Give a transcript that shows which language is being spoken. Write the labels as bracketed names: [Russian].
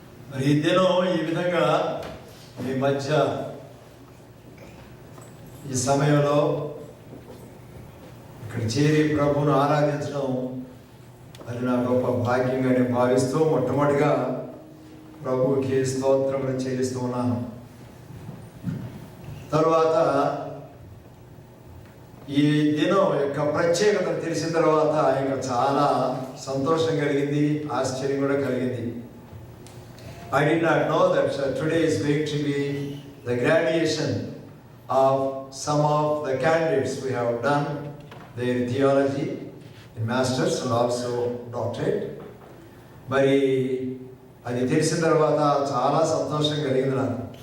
[Telugu] మరి ఈ దినం ఈ విధంగా మీ మధ్య ఈ సమయంలో ఇక్కడ చేరి ప్రభువును ఆరాధించడం అది నా గొప్ప భాగ్యంగా నేను భావిస్తూ మొట్టమొదటిగా ప్రభువుకి స్తోత్రములు చెల్లిస్తూ ఉన్నాను. తర్వాత ఈ దినం యొక్క ప్రత్యేకతను తెలిసిన తర్వాత ఇంకా చాలా సంతోషం కలిగింది, ఆశ్చర్యం కూడా కలిగింది. [English] I did not know that today is going to be the graduation of some of the candidates we have done their theology in masters and also doctorate. [Telugu] మరి అది తెలిసిన తర్వాత చాలా సంతోషం కలిగింది నాకు.